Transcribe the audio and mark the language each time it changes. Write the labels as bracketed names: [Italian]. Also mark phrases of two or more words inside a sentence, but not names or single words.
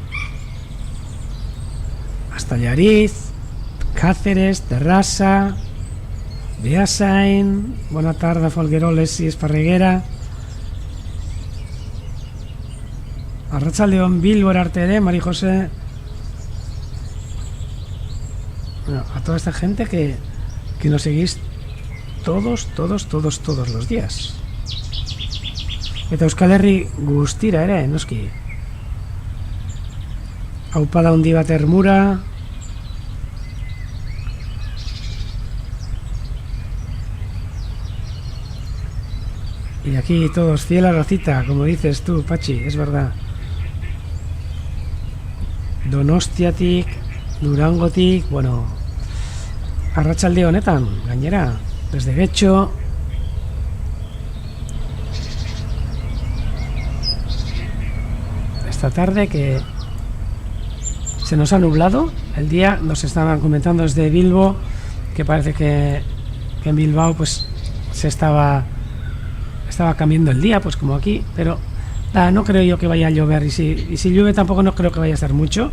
[Spanish] hasta Llariz, Cáceres, Terrassa, Beasain, buena tarde, Folgueroles y Esparreguera, Arratsaldeon, Bilbo, Artede, María José. Bueno, a toda esta gente que nos seguís todos los días. [Basque] Eta Euskal Herri guztira ere, noski. Aupada hundi bat Ermura. [Spanish] Y aquí todos, fiel a Rosita, como dices tú, Pachi, es verdad. [Basque] Donostiatik, Durangotik, bueno, arratsalde honetan, gainera, [Spanish] desde Getxo. Esta tarde que se nos ha nublado el día, nos estaban comentando desde Bilbo que parece que en Bilbao pues se estaba cambiando el día, pues como aquí, pero no creo yo que vaya a llover, y si llueve tampoco no creo que vaya a ser mucho.